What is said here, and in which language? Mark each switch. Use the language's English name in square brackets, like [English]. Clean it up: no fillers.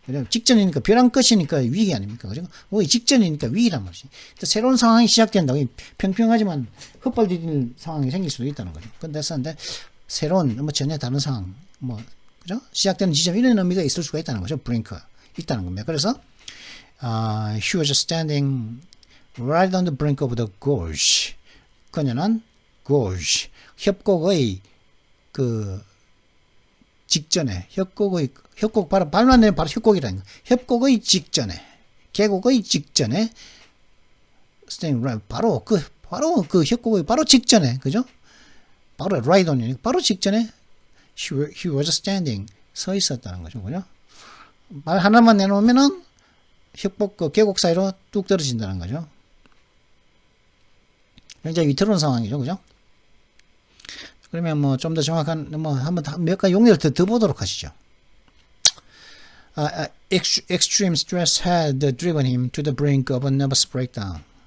[Korean] 직전이니까 벼랑 끝이니까 위기 아닙니까? 그죠? 직전이니까 위기란 말이지. 새로운 상황이 시작된다고 평평하지만 헛발디딜 상황이 생길 수도 있다는 거죠. 근데 새로운 전혀 다른 상황 그죠? 시작되는 지점 이런 의미가 있을 수가 있다는 거죠. 브링크가 있다는 겁니다. [English] 그래서 he was standing right on the brink of the gorge. [Korean] 그녀는 gorge 협곡의 그 직전에 협곡 바로 발만 내면 바로 협곡이라는 거. 협곡의 직전에 계곡의 직전에 [English] standing right [Korean] 바로 그 협곡의 바로 직전에 그죠? 바로 right on이니까 바로 직전에 [English] he was standing [Korean] 서 있었다는 거죠. 그죠? 말 하나만 내놓으면은 협곡 그 계곡 사이로 뚝 떨어진다는 거죠. 굉장히 위태로운 상황이죠. 그죠? 그러면 좀 더 정확한 한번 몇 가지 용례를 더 보도록 하시죠. [English] Extreme stress had driven him to the brink of a nervous breakdown.